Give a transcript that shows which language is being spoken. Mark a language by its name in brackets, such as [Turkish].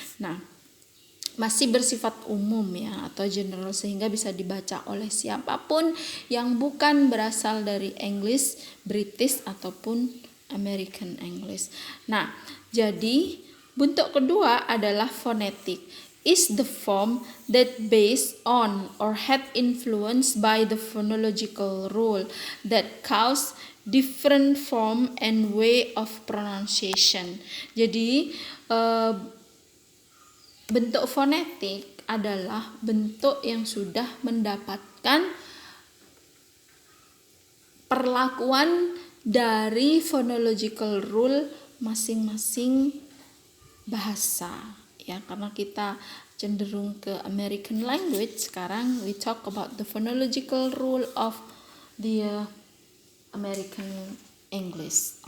[Indonesian] Nah, masih bersifat umum ya atau general sehingga bisa dibaca oleh siapapun yang bukan berasal dari English, British ataupun American English. Nah, jadi bentuk kedua adalah phonetic. [English] Is the form that based on or had influenced by the phonological rule that cause different form and way of pronunciation. [Indonesian] Jadi bentuk fonetik adalah bentuk yang sudah mendapatkan perlakuan dari phonological rule masing-masing bahasa ya, karena kita cenderung ke American language. Sekarang [English] we talk about the phonological rule of the American English.